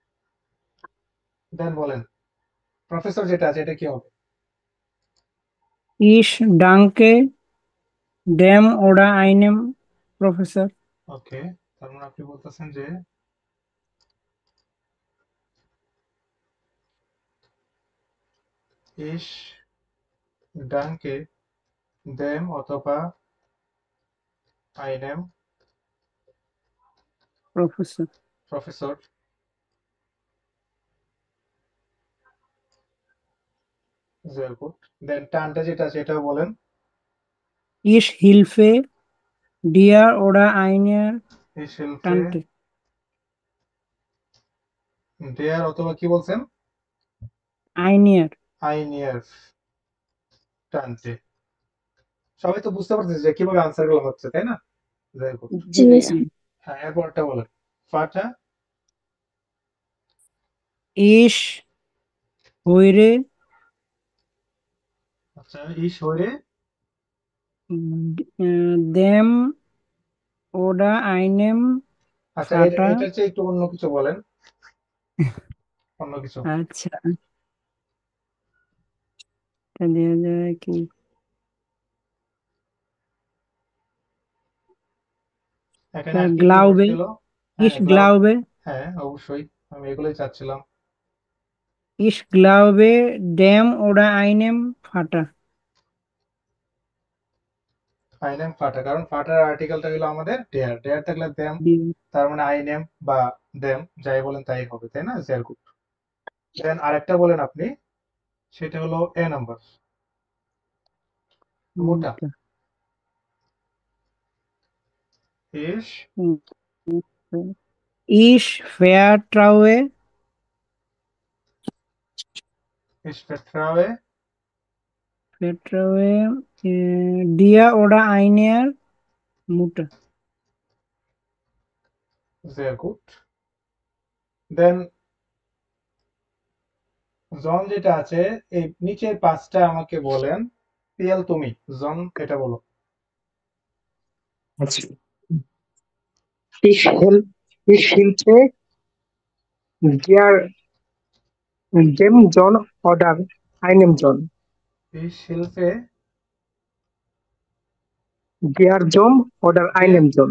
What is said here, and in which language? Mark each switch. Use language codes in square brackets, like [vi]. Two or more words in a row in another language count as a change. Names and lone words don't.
[bn] দেন বলেন প্রফেসর যেটা আছে এটা কি হবে? [de] Ich danke dem oder einem Professor. [bn] ওকে, তার মানে আপনি বলতেছেন যে [de] Ich danke dem [bn] অথবা আইনেম [de] Professor. [bn] প্রফেসর। [en] very good. [bn] দেন টানটা যেটা আছে এটাও বলেন। [de] Ich helfe dir oder einer Ich helfe Tante. [bn] দেয়ার অথবা কি বলছেন? [de] Einer. einer Tante. [bn] সবাই তো বুঝতে পারতেছে যে কিভাবে আনসার গুলো হচ্ছে, তাই না? [en] very good. [bn] জি জি ভাইয়া স্যার। হ্যাঁ, এরপরটা বলেন। ফাটা [de] Ich höre আচ্ছা, Ich höre dem oder einem [bn] আচ্ছা, [de] Vater. [bn] এটার চেয়ে একটু অন্য কিছু বলেন, অন্য কিছু। আচ্ছা, এটা দেওয়া যায় কি? এখানে আর কি কি [de] Glaube. [bn] পড়ছিল? হ্যাঁ, [de] Ich glaube. [bn] হ্যাঁ অবশ্যই, আমি এগুলোই চাচ্ছিলাম। [de] Ich glaube dem oder einem Vater. einem Vater, [bn] কারণ ফাটার আর্টিকেলটা হলো আমাদের ডেয়ার, ডেয়ার থাকলে দেম, [de] Die- [bn] তার মানে আইনেম বা দেম যাই বলেন তাই হবে, তাই না? [en] very good. [bn] দেন আরেকটা বলেন আপনি, সেটা হলো এ নাম্বার, মোটা। [de] Mutter. ইস Ich vertraue Ich vertraue dir oder einer Mutter. [en] very good. [bn] দেন জন যেটা আছে, এই নিচের পাঁচটা আমাকে বলেন। পিয়াল তুমি, জন এটা বলো। [de] আচ্ছা ich helfe dir dem John oder einem John. Ich helfe Der John oder einem John.